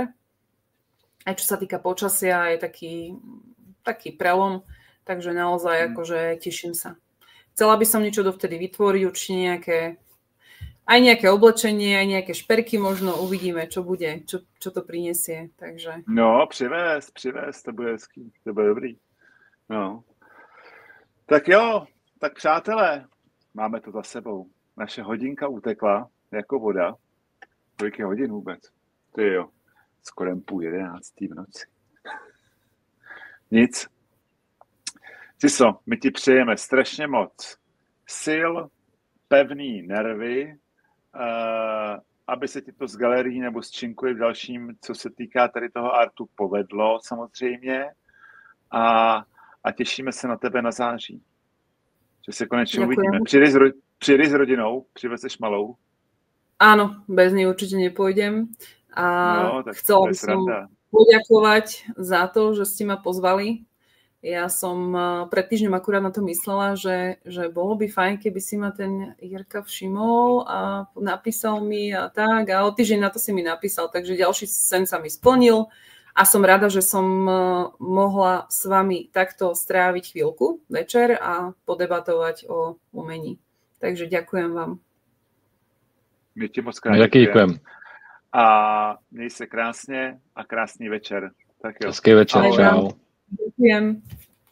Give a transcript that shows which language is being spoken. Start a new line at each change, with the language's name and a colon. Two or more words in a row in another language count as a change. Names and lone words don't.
Slovak: Aj čo sa týka počasia, je taký prelom, takže naozaj akože teším sa. Chcela by som niečo dovtedy vytvoriť, určite nejaké oblečenie, aj nejaké šperky možno, uvidíme, čo bude, čo to prinesie. Takže...
Czech: No, přivést, to bude hezký, to bude dobrý. No. Tak jo, tak přátelé, máme to za sebou. Naše hodinka utekla jako voda. Kolik je hodin vůbec? Ty jo, skoro 10:30 v noci. Nic. Ciso, my ti přejeme strašně moc sil, pevný nervy, aby se ti to z galerií nebo z čímkoliv dalším, co se týká tady toho artu, povedlo samozřejmě. A těšíme se na tebe na září. Že se konečně uvidíme. Přijedi s rodinou, přivezeš malou.
Slovak: Áno, bez nej určite nepôjdem. A chcela by som poďakovať za to, že ste ma pozvali. Ja som pred týždňom akurát na to myslela, že bolo by fajn, keby si ma ten Jirka všimol a napísal mi a tak. A o týždeň na to si mi napísal, takže ďalší sen sa mi splnil. A som rada, že som mohla s vami takto stráviť chvíľku večer a podebatovať o umení. Takže ďakujem vám.
Czech: My ti moc krát děkujeme. A měj se krásně a krásný večer. Tak jo. Hezký večer, čau.
Slovak: Ďakujem.